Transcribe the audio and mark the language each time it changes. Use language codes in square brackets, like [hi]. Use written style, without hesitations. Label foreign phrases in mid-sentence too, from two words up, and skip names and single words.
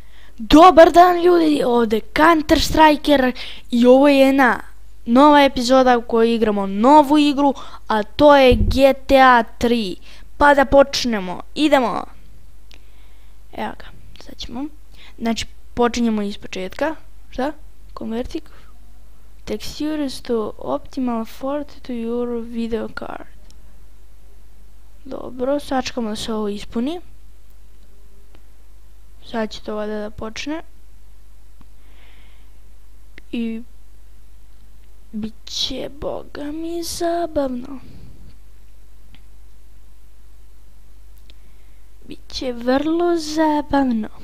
[hr] Dobar dan ljudi, ovdje Counter Striker i ovo je jedna nova epizoda u kojoj igramo novu igru, a to je GTA 3. Pa da počnemo, idemo! Evo ga, sad ćemo. Znači, počinjemo iz početka. Šta? [en] Converting textures to optimal format to your video card. [hr] Dobro, sačekamo da se ovo ispuni. Sad će to valjda da počne. I bit će, boga mi, zabavno. Biće vrlo zabavno.